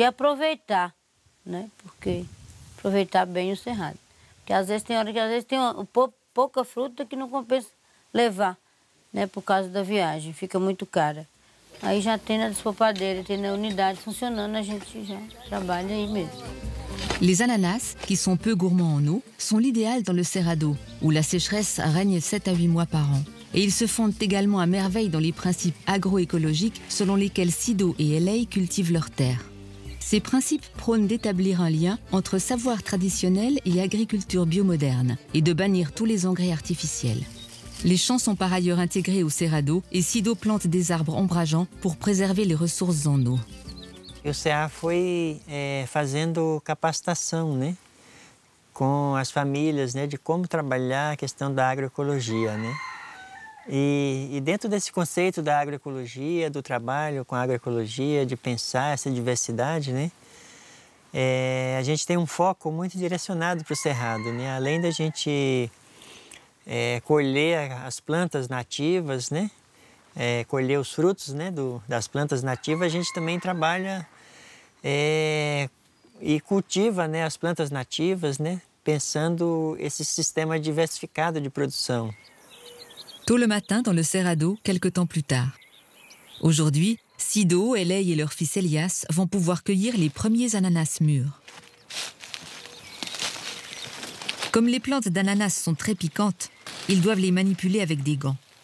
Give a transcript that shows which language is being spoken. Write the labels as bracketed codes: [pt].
[pt] E aproveitar, né, porque aproveitar bem o cerrado. Porque às vezes tem hora que tem pouca fruta que não compensa levar, né, por causa da viagem, fica muito cara. Aí já tem na despolpadeira, tem na unidade funcionando, a gente já trabalha aí mesmo. [fr] Les ananas, qui sont peu gourmands en eau, sont l'idéal dans le Cerrado, où la sécheresse règne 7 à 8 mois par an. Et ils se fondent également à merveille dans les principes agroécologiques selon lesquels Sido et Eley cultivent leurs terres. Ces principes prônent d'établir un lien entre savoir traditionnel et agriculture biomoderne, et de bannir tous les engrais artificiels. Les champs sont par ailleurs intégrés au Cerrado et Sido plante des arbres ombrageants pour préserver les ressources en eau. [pt] O CA foi fazendo capacitação, né, com as famílias, né, de como trabalhar a questão da agroecologia, né. E dentro desse conceito da agroecologia, do trabalho com a agroecologia, de pensar essa diversidade, né, a gente tem um foco muito direcionado para o Cerrado, né. Além da gente colher as plantas nativas, né, colher os frutos, né, das plantas nativas, a gente também trabalha e cultiva, né, as plantas nativas, né, pensando esse sistema diversificado de produção. [fr] Tôt le matin dans le Cerrado, quelque temps plus tard. Aujourd'hui, Sido, Eley et leur fils Elias vont pouvoir cueillir les premiers ananas mûrs. Comme les plantes d'ananas sont très piquantes, ils doivent les manipuler avec des gants.